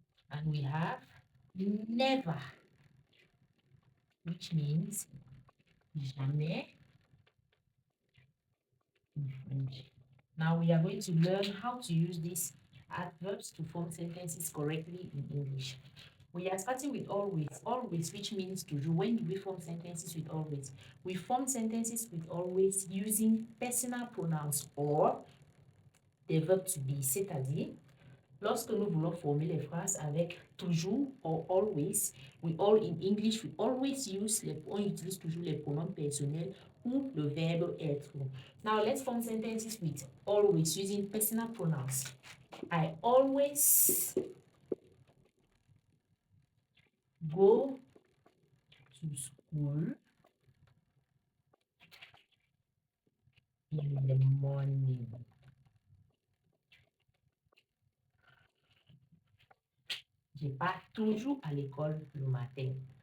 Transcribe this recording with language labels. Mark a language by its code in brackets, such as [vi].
[en] And we have never, which means jamais in French. Now we are going to learn how to use these adverbs to form sentences correctly in English. We are starting with always. Always, which means toujours. When do we form sentences with always? We form sentences with always using personal pronouns or [fr] des verbes to be, c'est-à-dire lorsque nous voulons former les phrases avec toujours [en] or always, in English, we always [fr] on utilise toujours les pronoms personnels ou le verbe être. [en] Now, let's form sentences with always using personal pronouns. I always go to school in the morning. [fr] Je pars toujours à l'école le matin.